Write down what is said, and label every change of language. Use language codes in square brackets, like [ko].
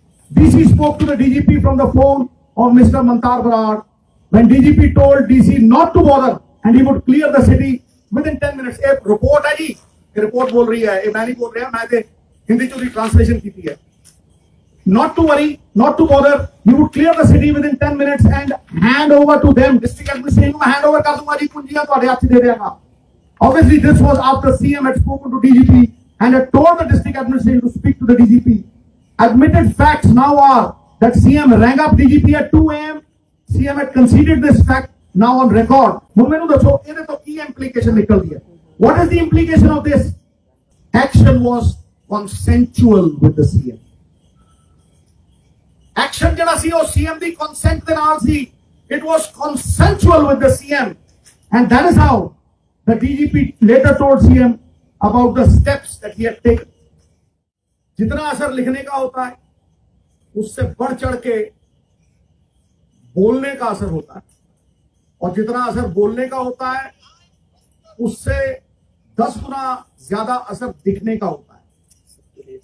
[en] DC spoke to the DGP from the phone of Mr. Mantar Barad when DGP told DC not to bother and he would clear the city within 10 minutes. [hi] A report है जी, ये report बोल रही है, ये मैं नहीं बोल रहा, मैं तो हिंदी चोरी translation की है। [en] Not to worry, not to bother, he would clear the city within 10 minutes and hand over to them. [hi] District administration को hand over कर दूंगा जी, कुंजियां तो हाथ से दे देगा। [en] Obviously, this was after CM had spoken to DGP and had told the district administration to speak to the DGP. Admitted facts now are that CM rang up DGP at 2 a.m. CM had conceded this fact now on record. [pa] ਹੁਣ ਮੈਨੂੰ ਦੱਸੋ ਇਹਦੇ ਤੋਂ ਕੀ implication ਨਿਕਲਦੀ ਹੈ? [en] What is the implication of this? Action was consensual with the CM. [pa] Action ਜਿਹੜਾ ਸੀ ਉਹ CM ਦੀ consent ਦੇ ਨਾਲ ਸੀ। [en] It was consensual with the CM, and that is how the DGP later told CM about the steps that he had taken. [hi] जितना असर लिखने का होता है उससे बढ़ चढ़ के बोलने का असर होता है, और जितना असर बोलने का होता है उससे 10 गुना ज्यादा असर दिखने का होता है।